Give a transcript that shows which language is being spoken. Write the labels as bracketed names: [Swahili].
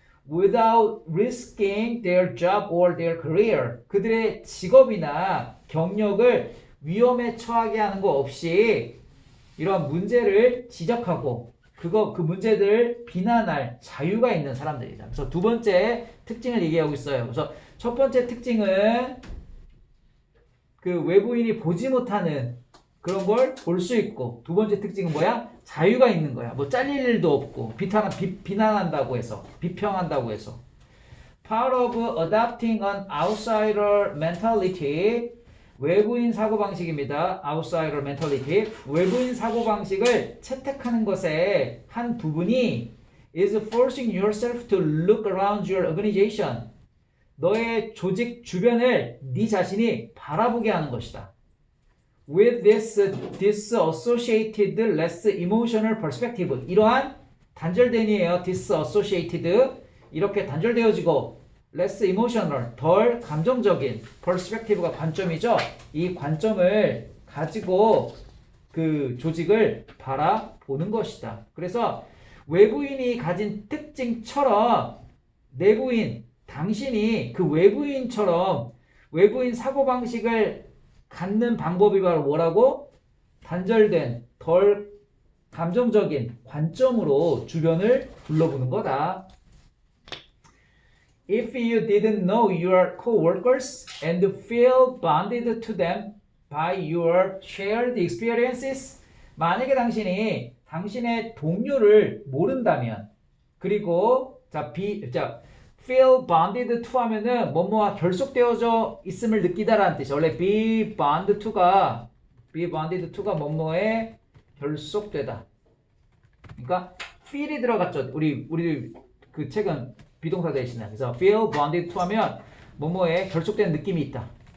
[English] Without risking their job or their career. [Korean] 그들의 직업이나 경력을 위험에 처하게 하는 거 없이 이런 문제를 지적하고 그 문제들을 비난할 자유가 있는 사람들이다. 그래서 두 번째 특징을 얘기하고 있어요. 그래서 첫 번째 특징은 외부인이 보지 못하는 그런 걸 볼 수 있고 두 번째 특징은 뭐야? 자유가 있는 거야. 뭐 잘릴 일도 없고 비난한다고 해서 비평한다고 해서 [English] Part of adopting an outsider mentality [Korean] 외부인 사고방식입니다. outsider mentality 외부인 사고방식을 채택하는 것의 한 부분이 [English] is forcing yourself to look around your organization [Korean] 너의 조직 주변을 네 자신이 바라보게 하는 것이다. [English] With this disassociated less emotional perspective [Korean] 이러한 단절된이에요. disassociated 이렇게 단절되어지고 less emotional 덜 감정적인 perspective가 관점이죠. 이 관점을 가지고 그 조직을 바라보는 것이다. 그래서 외부인이 가진 특징처럼 내부인 당신이 그 외부인처럼 외부인 사고방식을 갖는 방법이 바로 뭐라고? 단절된, 덜 감정적인 관점으로 주변을 둘러보는 거다. [English] If you didn't know your coworkers and feel bonded to them by your shared experiences, [Korean] 만약에 당신이 당신의 동료를 모른다면, 그리고 [English] feel bonded to [Korean] 하면은 뭐뭐와 결속되어져 있음을 느끼다라는 뜻이야. 원래 be bonded to가 뭐뭐에 결속되다. 그러니까 feel이 들어갔죠. 우리 그 책은 비동사 대신에. 그래서 feel bonded to 하면 뭐뭐에 결속된 느낌이 있다.